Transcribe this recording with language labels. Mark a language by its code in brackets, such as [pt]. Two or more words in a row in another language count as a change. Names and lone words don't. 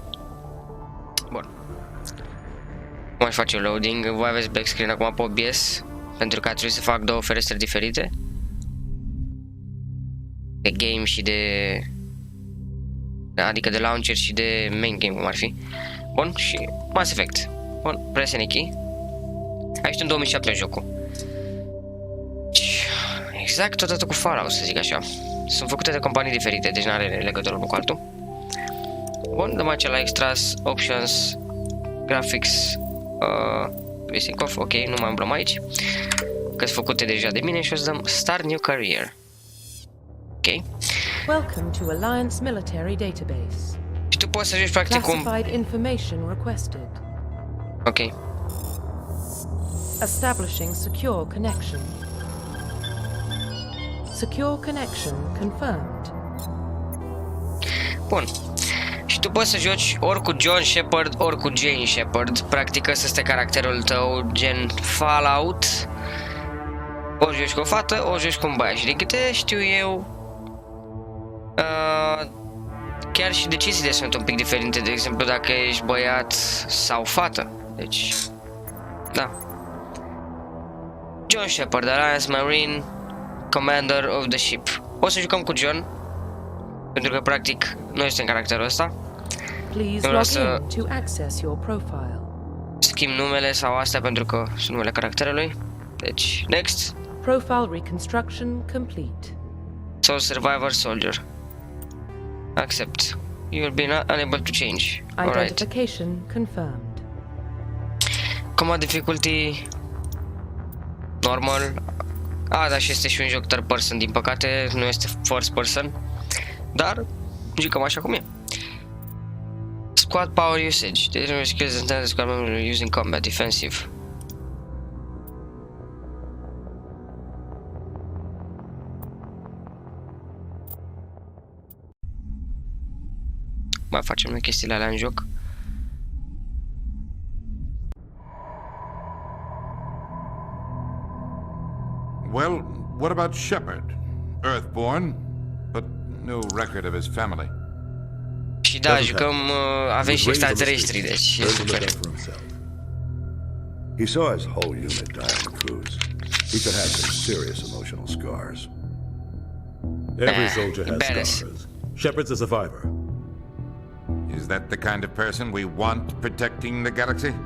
[ro] Bun. Cum aș face loading? Voi aveți [en] black screen [ro] acum pe OBS, pentru că a trebuit să fac două ferestre diferite, de game și de... adică de launcher și de main game, cum ar fi. Bun, și Mass Effect. Bun, [en] press any key. [ro] A ieșit în 2007 jocul. Exact totodată cu Fallout, să zic așa. Sunt făcute de companii diferite, deci nu are legătură unul cu altul. Bun, dăm aici la Extras, [en] Options, Graphics, Basic Off, [ro] ok, nu mai umblăm aici, că sunt făcute deja de mine și o să dăm [en] Start New Career. [ro] Ok. [en] Welcome to Alliance Military Database. [ro] Și tu poți să joci practic cum... [en] Classified information requested. Ok. Establishing secure connection. Secure connection confirmed. [ro] Bun. Și tu poți să joci ori cu John Shepard, ori cu Jane Shepard. Practic ăsta este caracterul tău, gen Fallout. Ori joci cu o fată, ori joci cu un băiat. Și de câte știu eu, chiar și deciziile sunt un pic diferite, de exemplu dacă ești băiat sau fată. Deci, da. [en] John Shepard, Alliance Marine, Commander of the Ship. [ro] O să jucăm cu John, pentru că practic noi suntem caracterul ăsta. [en] Please log in to access your profile. [ro] Schimb numele sau astea pentru că sunt numele caracterului. Deci, [en] next. Profile reconstruction complete. Soul Survivor Soldier. Accept. You will be unable to change. Identification confirmed. Command difficulty normal. [ro] Da, și este și un joc [en] third person, [ro] din păcate nu este [en] first person, [ro] dar jucăm așa cum e. [en] Squad power usage. Determine skills and talents squad member using combat defensive. [ro] Mai facem noi chestiile alea în joc. [en] Well, what about Shepard? Earthborn, but no record of his family. [ro] Și da, jucăm, avem și extraterestri, deci e super. [en] He saw his whole unit die on the cruise. He could have some serious emotional scars. Every soldier has scars. Shepard's a survivor. Is that the kind of person we want protecting the galaxy?